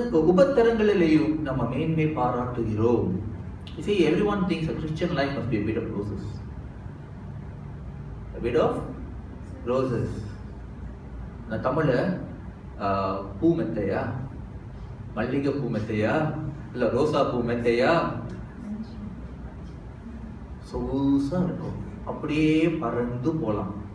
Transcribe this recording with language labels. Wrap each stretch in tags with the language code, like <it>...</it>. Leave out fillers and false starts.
<ta>உபத்திரங்களிலேயும் நம்ம மேன்மை பாராட்டுகிறோம்.</ta> <en>You see, everyone thinks a Christian life must be a bed of roses. A bed of roses.</en> <ta>நான் தமிழ்ல பூ மெத்தையா, மல்லிகை பூ மெத்தையா, இல்ல ரோசா பூ மெத்தையா, சொகுசா இருக்கும், அப்படியே பறந்து போலாம்.</ta>